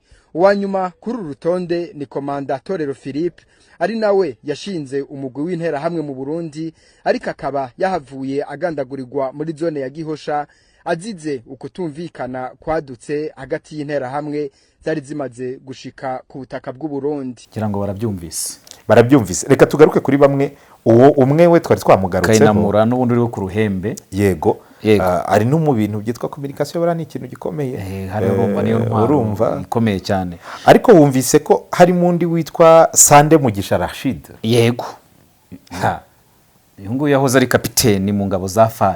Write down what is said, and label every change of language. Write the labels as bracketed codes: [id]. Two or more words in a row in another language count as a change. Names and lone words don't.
[rn] Uwanyuma kuri urutonde ni Komanda Torero Philippe, ari nawe yashinze umugwi w'intera hamwe mu Burundi, ariko akaba yahavuye agandagurirwa muri zone ya Gihosha azize ukutumvikana kwadutse hagati y'intera hamwe zari zimaze gushika ku butaka bw'u Burundi. Kirango barabyumvise. Reka tugaruke kuri bamwe. Uwo umwe we twari twamugarutseho, Kayinamura n'ubundi uri ku ruhembe. Yego. Ari no mu bintu byitwa communication, bara ni ikintu gikomeye. Hari urumva niyo ntwaro ikomeye cyane. Ariko wumvise ko hari mundi witwa Sande Mugisha Rashid. Yego. Uyu nguyu yahoze ari kapiteni mu ngabo za FARC.